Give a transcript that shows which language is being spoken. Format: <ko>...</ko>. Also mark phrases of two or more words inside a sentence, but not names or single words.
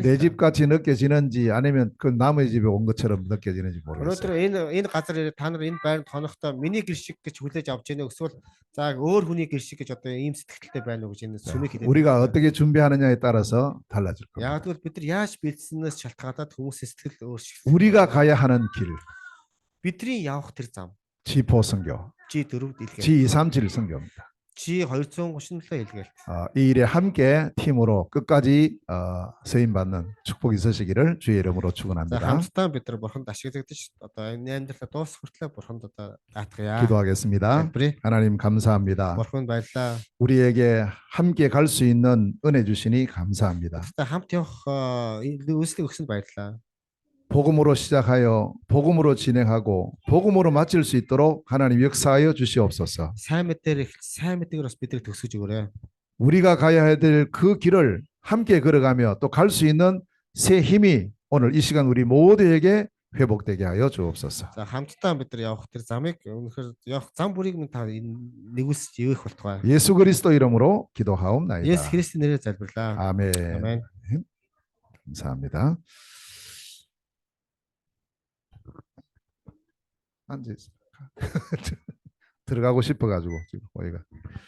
<ko>내 집 같이 느껴지는지 아니면 그 남의 집에 온 것처럼 느껴지는지</ko> <mn>өнөөдөр</mn> <ko>모르겠어요.</ko> <mn>энэ газар ирээд та нар энэ байранд хонохдоо миний гэр шиг гэж хүлээж авч яах вэ? Эсвэл за өөр хүний гэр шиг гэж одоо ийм сэтгэлтэй байна уу гэж энэ сүмийг хэлээд.</mn> <ko>우리가 어떻게 준비하느냐에 따라서 달라질 겁니다.</ko> <mn>Яг тэгвэл бид нар яаж бэлдсэнээс шалтгаалаад хүмүүсийн сэтгэл өөрчлөлт.</mn> <ko>우리가 가야 하는 길,</ko> <mn>Бидний явах тэр зам</mn> <ko>지포 선교,</ko> <mn>G4 дэлгээ.</mn> <ko>G237 선교입니다.</ko> <mn>G237 илгээл.</mn> <ko>이 일에 함께 팀으로 끝까지 쓰임 받는 축복이 있으시기를 주의 이름으로</ko> <mn>За</mn> <ko>축원합니다.</ko> <mn>хамтдаа бид нар бурханд ашиглагдаж одоо энэ амьдралаа дуусах хүртэл бурханд одоо даатгая.</mn> <ko>기도하겠습니다.</ko> <mn>Залбирая.</mn> <ko>하나님 감사합니다.</ko> <mn>Бурхан баярлаа.</mn> <ko>우리에게 함께 갈 수 있는 은혜 주시니 감사합니다.</ko> <mn>Та хамт явах үйлслийг өгсөнд баярлаа.</mn> <ko>복음으로 시작하여 복음으로 진행하고 복음으로 마칠 수 있도록 하나님 역사하여 주시옵소서.</ko> <mn>Сайн мэдээр их сайн мэдээгээр бас бидрийг төгсгөж өгөөрэй.</mn> <ko>우리가 가야 될 그 길을 함께 걸어가며 또 갈 수 있는 새 힘이 오늘 이 시간 우리 모두에게 회복되게 하여 주옵소서.</ko> <mn>За хамтдаа бид нар явах тэр замыг үнэхээр явах зам бүрийг минь та нэгүсч ивэх болтугай.</mn> <ko>예수 그리스도 이름으로</ko> <mn>Есүс</mn> <ko>기도하옵나이다.</ko> <mn>Христийн нэрээр залбирлаа.</mn> <ko>아멘. 아멘. 감사합니다. 앉아 있습니다. 들어가고 싶어가지고 지금 우리가.</ko>